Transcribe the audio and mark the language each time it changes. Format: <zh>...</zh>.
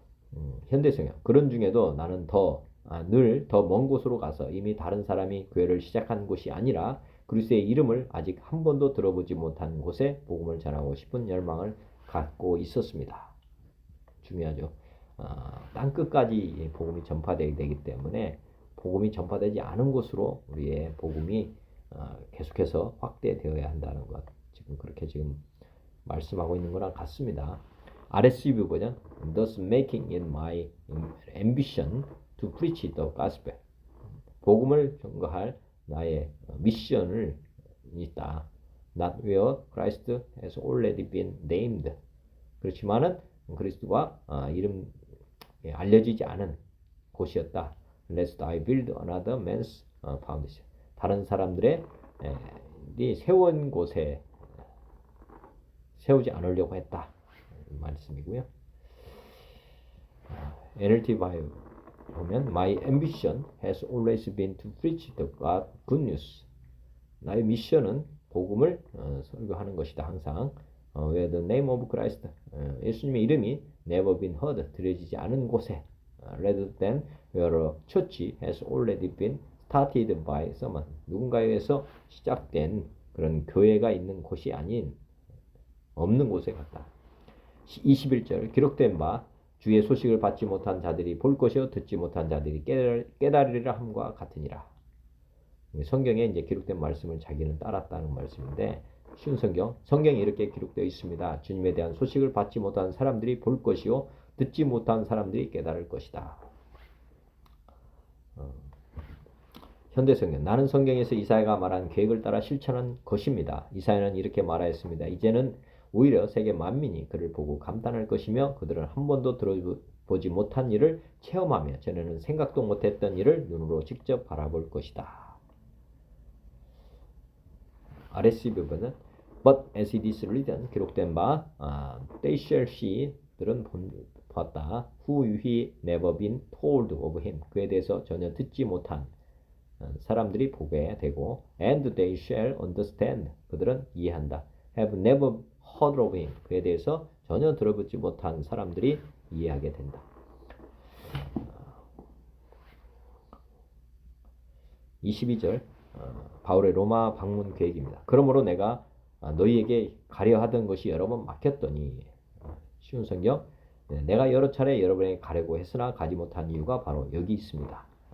<ko>현대성경 그런 중에도 나는 늘 더 먼 곳으로 가서 이미 다른 사람이 교회를 시작한 곳이 아니라 그리스도의 이름을 아직 한 번도 들어보지 못한 곳에 복음을 전하고 싶은 열망을 갖고 있었습니다. 중요하죠. 땅 끝까지 복음이 전파되게 되기 때문에 복음이 전파되지 않은 곳으로 우리의 복음이 계속해서 확대되어야 한다는 것 지금 그렇게 지금 말씀하고 있는 거랑 같습니다.</ko> <en>RSV 버전 thus making it my ambition to preach the gospel</en> <ko>복음을 전거할 나의 미션을 있다.</ko> <en>Not where Christ has already been named</en> <ko>그렇지만은 그리스도가 이름 알려지지 않은 곳이었다.</ko> <en>Lest I build another man's foundation</en> <ko>다른 사람들의 세운 곳에 세우지 않으려고 했다. 말씀이고요. NLT 바이블 보면</ko> <en>My ambition has always been to preach the good news.</en> <ko>나의 미션은 복음을 설교하는 것이다. 항상</ko> <en>where the name of Christ</en> <ko>예수님의 이름이</ko> <en>never been heard</en> <ko>들려지지 않은 곳에</ko> <en>rather than where a church has already been started by someone</en> <ko>누군가에 의해서 시작된 그런 교회가 있는 곳이 아닌 없는 곳에 갔다. 21절 기록된 바 주의 소식을 받지 못한 자들이 볼 것이요 듣지 못한 자들이 깨달으리라 함과 같으니라. 성경에 이제 기록된 말씀을 자기는 따랐다는 말씀인데 쉬운 성경에 이렇게 기록되어 있습니다. 주님에 대한 소식을 받지 못한 사람들이 볼 것이요 듣지 못한 사람들이 깨달을 것이다. 현대성경 나는 성경에서 이사야가 말한 계획을 따라 실천한 것입니다. 이사야는 이렇게 말하였습니다. 이제는 오히려 세계 만민이 그를 보고 감탄할 것이며 그들은 한 번도 들어보지 못한 일을 체험하며 전에는 생각도 못했던 일을 눈으로 직접 바라볼 것이다. RSV 부분은</ko> <en>But as it is written</en> <ko>기록된 바</ko> <en>they shall see</en> <ko>들은 봤다.</ko> <en>Who he never been told of him</en> <ko>그에 대해서 전혀 듣지 못한 사람들이 보게 되고</ko> <en>and they shall understand</en> <ko>그들은 이해한다.</ko> <en>have never heard of him</en> <ko>그에 대해서 전혀 들어보지 못한 사람들이 이해하게 된다. 22절 바울의 로마 방문 계획입니다. 그러므로 내가 너희에게 가려 하던 것이 여러 번 막혔더니 쉬운 성경 내가 여러 차례 여러분에게 가려고 했으나 가지 못한 이유가 바로 여기 있습니다.</ko>